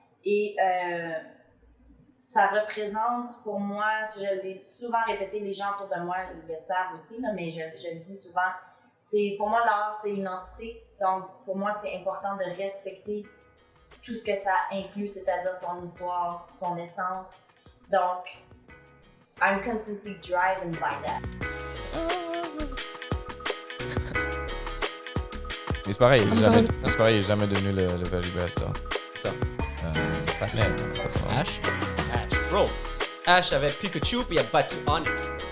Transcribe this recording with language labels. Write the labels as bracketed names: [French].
[French] Et ça représente pour moi, je l'ai souvent répété, les gens autour de moi le savent aussi, là, mais je le dis souvent, pour moi, l'art, c'est une entité. Donc, pour moi, c'est important de respecter tout ce que ça inclut, c'est-à-dire son histoire, son essence. Donc, [English] I'm constantly driven by that. [French] Mais c'est pareil, il est jamais devenu le [English] very best, [French] là. Ça. Batman, c'est pas ça. Ash. Bro, Ash avait Pikachu puis il a battu Onix.